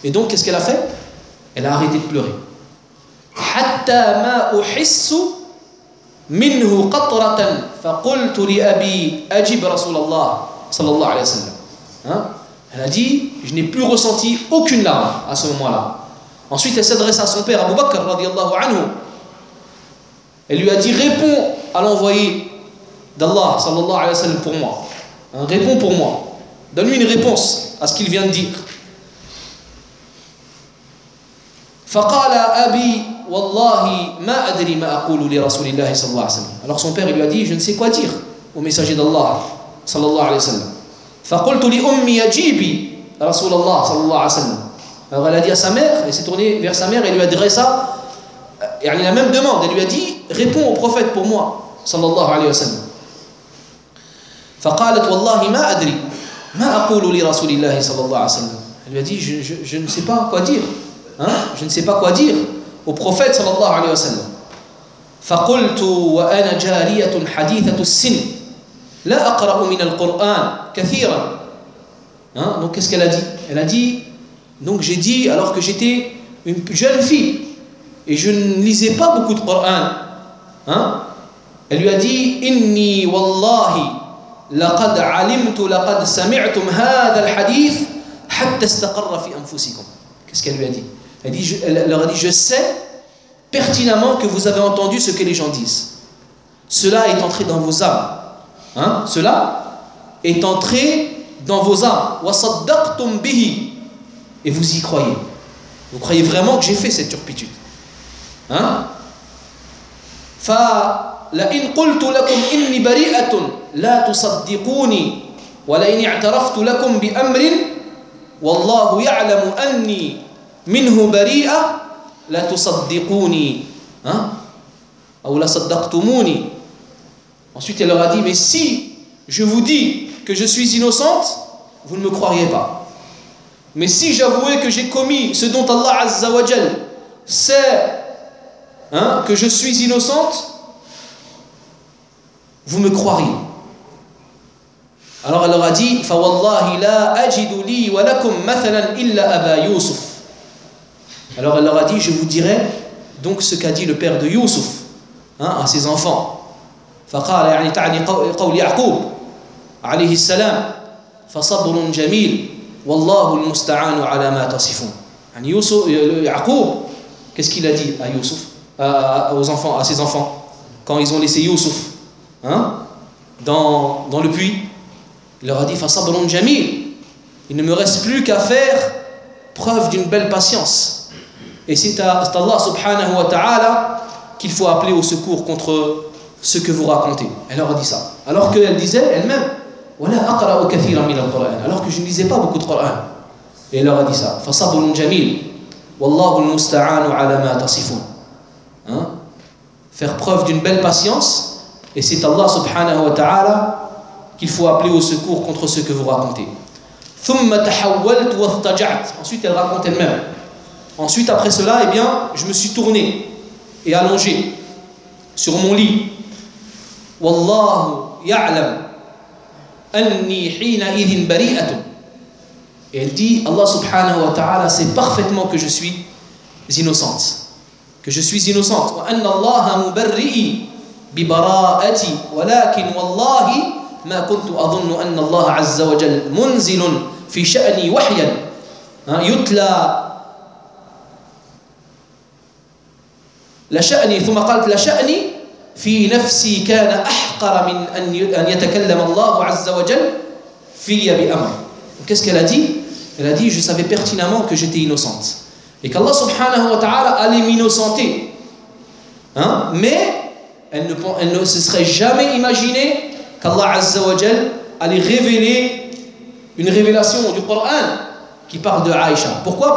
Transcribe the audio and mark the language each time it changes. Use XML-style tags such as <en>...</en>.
<fr>Et donc qu'est-ce qu'elle a fait? Elle a arrêté de pleurer.</fr> <ar>حتى ما أحس منه قطرة فقلت لأبي أجب رسول الله صلى الله عليه وسلم.</ar> <fr>Elle a dit, je n'ai plus ressenti aucune larme à ce moment-là. Ensuite, elle s'adresse à son père, Abu Bakr, radiallahu anhu. Elle lui a dit, réponds à l'envoyé d'Allah, sallallahu alayhi wa sallam, pour moi. Réponds pour moi. Donne-lui une réponse à ce qu'il vient de dire.</fr> <ar>فَقَالَ أَبِي وَاللَّهِ مَا أَدْرِي مَا أَقُولُ لِرَسُولِ اللَّهِ sallallahu alayhi wa sallam.</ar> <fr>Alors son père, il lui a dit, je ne sais quoi dire au messager d'Allah, sallallahu alayhi wa sallam.</fr> <ar>فقلت لأمي أجيبي رسول الله صلى الله عليه وسلم.</ar> <fr>Alors elle a dit à sa mère, elle s'est tournée vers sa mère et lui adressa يعني la même demande, elle lui a dit, réponds au prophète pour moi, sallallahu alayhi wa sallam.</fr> <ar>فقالت والله ما أدري ما أقول لرسول الله صلى الله عليه وسلم.</ar> <fr>Elle lui a dit, je ne sais pas quoi dire, hein? Je ne sais pas quoi dire au prophète صلى الله عليه وسلم.</fr> <ar>فقلت وأنا جارية حديثة السن لا أقرأ من القرآن كثيرا, hein?</ar> <fr>Donc qu'est-ce qu'elle a dit? Elle a dit, donc j'ai dit alors que j'étais une jeune fille et je ne lisais pas beaucoup de Coran, hein? Elle lui a dit,</fr> <ar>إني والله لقد علمت لقد سمعتم هذا الحديث حتى استقر في أنفسكم.</ar> <fr>Qu'est-ce qu'elle lui a dit? Elle leur a dit, je sais pertinemment que vous avez entendu ce que les gens disent. Cela est entré dans vos âmes. Hein? Cela est entré dans vos âmes.</fr> <ar>وصدقتم به.</ar> <fr>Et vous y croyez. Vous croyez vraiment que j'ai fait cette turpitude.</fr> <ar>Hein? فَلَئِنْ قُلْتُ لَكُمْ إِنِّي بَرِيئَةٌ لَا تُصَدِّقُونِي وَلَئِنْ اعْتَرَفْتُ لَكُمْ بِأَمْرٍ وَاللَّهُ يَعْلَمُ أَنِّي مِنْهُ بَرِيئَةٌ لَا تُصَدِّقُونِي أَوْ لَصَدَّقْتُمُونِي.</ar> <fr>Ensuite elle leur a dit, mais si je vous dis que je suis innocente, vous ne me croiriez pas. Mais si j'avouais que j'ai commis ce dont Allah Azza wa Jal sait, hein, que je suis innocente, vous me croiriez. Alors elle leur a dit,</fr> <ar>فَوَاللَّهِ لَا أَجِدُ لِي وَلَكُمْ مَثَلًا إِلَّا أَبَا يُوسُفْ.</ar> <fr>Alors elle leur a dit, je vous dirai donc ce qu'a dit le père de Youssouf, hein, à ses enfants.</fr> <ar>فَقَالَ يَعْنِي تَعْنِي قَوْلِ يَعْقُوبُ عَلَيْهِ السَّلَامِ فَصَبْرٌ جَمِيلٌ وَاللَّهُ الْمُسْتَعَانُ عَلَى مَا تَصِفُونَ.</ar> <fr>Youssouf, Yaqub, qu'est-ce qu'il a dit à Youssouf, aux enfants, à ses enfants, quand ils ont laissé Youssouf, hein, dans le puits? Il leur a dit,</fr> <ar>فَصَبْرٌ جَمِيلٌ,</ar> <fr>il ne me reste plus qu'à faire preuve d'une belle patience. Et c'est Allah subhanahu wa ta'ala qu'il faut appeler au secours contre ce que vous racontez. Elle leur a dit ça. Alors qu'elle disait elle-même,</fr> <ar>وَلَا أَقْرَأُ كَثِيرًا مِنَ الْقُرْآنِ,</ar> <fr>alors que je ne lisais pas beaucoup de Coran. Et elle leur a dit ça,</fr> <ar>فَصَبْرٌ جَمِيلٌ وَاللَّهُ الْمُسْتَعَانُ عَلَى مَا تَصِفُونَ.</ar> <fr>Hein? Faire preuve d'une belle patience, et c'est Allah subhanahu wa ta'ala qu'il faut appeler au secours contre ce que vous racontez.</fr> <ar>ثم تحولت واضطجعت.</ar> <fr>Ensuite elle raconte elle-même. Ensuite après cela, eh bien, je me suis tourné et allongé sur mon lit.</fr> <ar>والله يعلم أني حينئذ بريئة.</ar> <fr>Et elle dit, Allah subhanahu wa ta'ala sait parfaitement que je suis innocente. Que je suis innocente.</fr> <ar>وأن الله مبرئ ببراءتي ولكن والله ما كنت أظن أن الله عز وجل منزل في شأني وحيا يتلى لشأني ثم قالت لشأني في نفسي كان أحقر من أن يتكلم الله عز وجل في بأمر.</ar> <fr>Qu'est-ce qu'elle a dit? Elle a dit, je savais pertinemment que j'étais innocente et qu'Allah subhanahu wa ta'ala allait m'innocenter, hein? Mais elle ne se serait jamais imaginé qu'Allah Azza wa Jal allait révéler une révélation du Coran qui parle de Aïcha. Pourquoi?</fr>